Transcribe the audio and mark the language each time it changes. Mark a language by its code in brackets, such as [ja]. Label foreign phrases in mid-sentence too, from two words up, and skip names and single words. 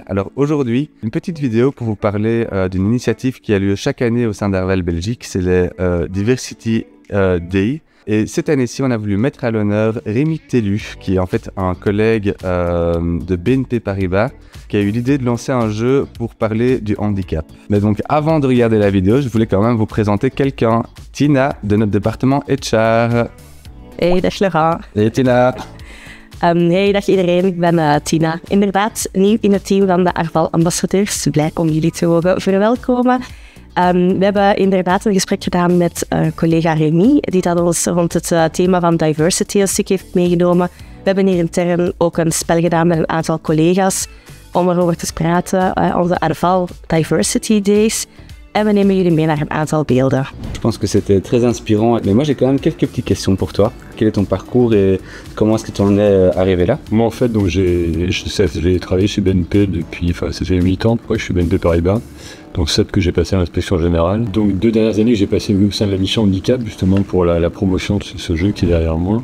[fr] Alors aujourd'hui, une petite vidéo pour vous parler d'une initiative qui a lieu chaque année au sein d'Arval Belgique, c'est les [en] Diversity Day. [fr] Et cette année-ci, on a voulu mettre à l'honneur Rémi Tellu, qui est en fait un collègue de BNP Paribas, qui a eu l'idée de lancer un jeu pour parler du handicap. Mais donc, avant de regarder la vidéo, je voulais quand même vous présenter quelqu'un, Tina, de notre département HR. [nl] Hey, dag Laurent. Hey Tina. Hey, dag iedereen. Ik ben Tina. Inderdaad, nieuw in het team van de Arval ambassadeurs. Blij om jullie te mogen verwelkomen. We hebben inderdaad een gesprek gedaan met collega Remy, die dat ons rond het thema van diversity een stuk heeft meegenomen. We hebben hier intern ook een spel gedaan met een aantal collega's om erover te praten, onze Arval Diversity Days. En we nemen jullie mee naar een aantal beelden. [fr] Je pense que c'était très inspirant, mais moi j'ai quand même quelques petites questions pour toi. Quel est ton parcours et comment est-ce que tu en es arrivé là? Moi en fait, donc j'ai travaillé chez BNP depuis, ça fait 8 ans, je suis BNP Paribas, donc 7 que j'ai passé à l'inspection générale. Donc 2 dernières années que j'ai passé au sein de la mission handicap, justement pour la promotion de ce jeu qui est derrière moi.